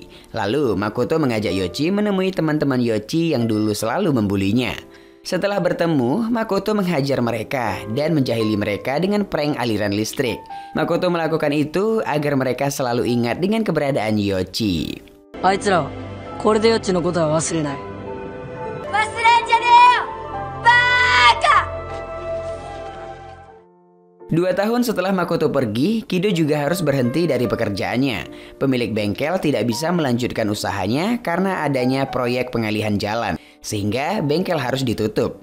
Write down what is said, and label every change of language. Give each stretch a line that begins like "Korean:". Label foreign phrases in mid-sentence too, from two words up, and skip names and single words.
Indonesian: Lalu Makoto mengajak Yoichi menemui teman-teman Yoichi yang dulu selalu membulinya. Setelah bertemu, Makoto menghajar mereka dan menjahili mereka dengan prank aliran listrik. Makoto melakukan itu agar mereka selalu ingat dengan keberadaan Yoichi.
Japanese: あいつらはこれでヨッチのことは忘れない。
Indonesian: 2 tahun setelah Makoto pergi, Kido juga harus berhenti dari pekerjaannya. Pemilik bengkel tidak bisa melanjutkan usahanya karena adanya proyek pengalihan jalan, sehingga bengkel harus ditutup.